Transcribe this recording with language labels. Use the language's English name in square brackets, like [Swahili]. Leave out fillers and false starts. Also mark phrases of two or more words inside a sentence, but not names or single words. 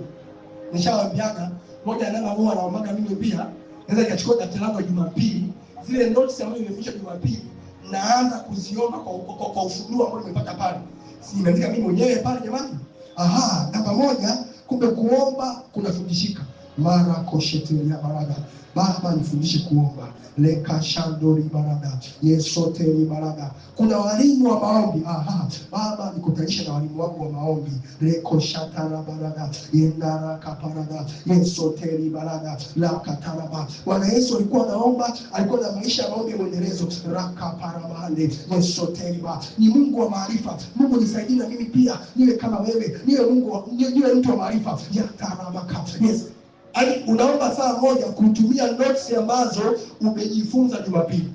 [Swahili] Nishawaambiaga moja ya namba huwa naombaga mimi pia, naweza nikachukua daftari langu Jumapili, zile notes ambazo nimefundisha Jumapili naanza kuziomba kwa ufunuo ambao nimepata pale. Si nimeandika mimi mwenyewe pale jamani? Aha, namba moja, kumbe kuomba kunafundishika. Mara koshetelia barada. Baba nifundishe kuomba. Leka shandori barada. Yesote ni barada. Kuna walimu wa maombi. Aha, Baba nikutanisha na walimu wangu wa maombi. Leko shatara barada. Yendara kaparada. Yesote ni barada. La kataraba. Bwana Yesu alikuwa anaomba, alikuwa na maisha ya maombi mwendelezo. Raka paramande. Yesote ni barada. Ni Mungu wa maarifa. Mungu nisaidie na mimi pia niwe kama wewe. Niwe mtu wa maarifa. Yatarabaka. Yes. Yaani unaomba saa moja kutumia notes ambazo umejifunza Jumapili.